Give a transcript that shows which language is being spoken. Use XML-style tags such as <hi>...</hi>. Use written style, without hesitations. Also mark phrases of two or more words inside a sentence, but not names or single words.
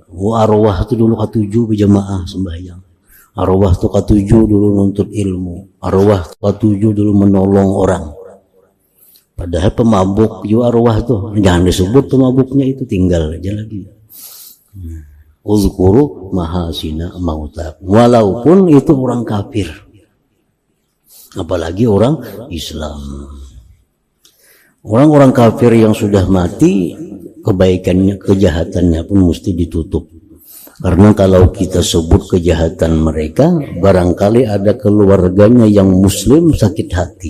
<id>Arwah itu dulu ketujuh berjamaah sembahyang. Arwah itu ketujuh dulu nuntut ilmu. Arwah itu ketujuh dulu menolong orang. Padahal pemabuk juga arwah tuh. Jangan disebut pemabuknya itu, tinggal aja lagi.</id> <ar>اذكروا محاسن موتاكم,</ar> <id>walaupun itu orang kafir, apalagi orang Islam. Orang-orang kafir yang sudah mati, kebaikannya, kejahatannya pun mesti ditutup. Karena kalau kita sebut kejahatan mereka, barangkali ada keluarganya yang muslim sakit hati.</id>